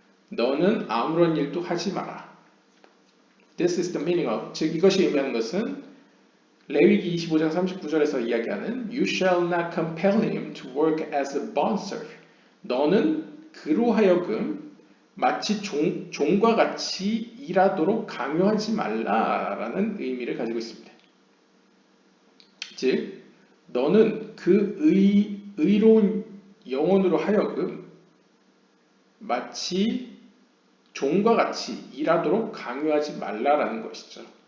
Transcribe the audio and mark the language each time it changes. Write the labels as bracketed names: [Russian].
[Korean] 너는 아무런 일도 하지 마라. [English] This is the meaning of, [Korean] 즉 이것이 의미하는 것은 레위기 25장 39절에서 이야기하는 [English] You shall not compel him to work as a bondservant. [Korean] 너는 그로 하여금 마치 종과 같이 일하도록 강요하지 말라라는 의미를 가지고 있습니다. 즉 너는 그 의로운 영혼으로 하여금 마치 종과 같이 일하도록 강요하지 말라라는 것이죠.